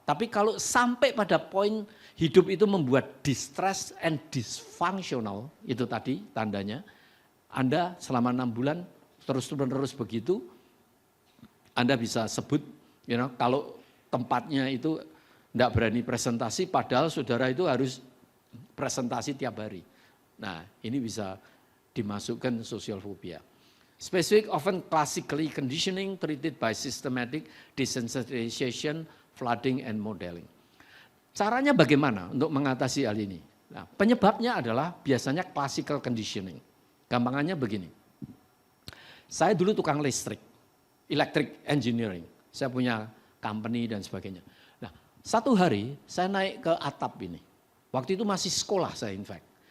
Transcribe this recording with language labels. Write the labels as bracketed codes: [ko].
[id] Tapi kalau sampai pada poin hidup itu membuat [en] distress and dysfunctional, [id] itu tadi tandanya, Anda selama 6 bulan terus-menerus begitu, Anda bisa sebut, kalau tempatnya itu enggak berani presentasi, padahal saudara itu harus presentasi tiap hari. Nah ini bisa dimasukkan social phobia. [en] Specific often classically conditioning treated by systematic desensitization, flooding, and modeling. [id] Caranya bagaimana untuk mengatasi hal ini? Nah, penyebabnya adalah biasanya classical conditioning. Gampangannya begini. Saya dulu tukang listrik, electric engineering. Saya punya company dan sebagainya. Nah, satu hari saya naik ke atap ini. Waktu itu masih sekolah saya [en] in fact.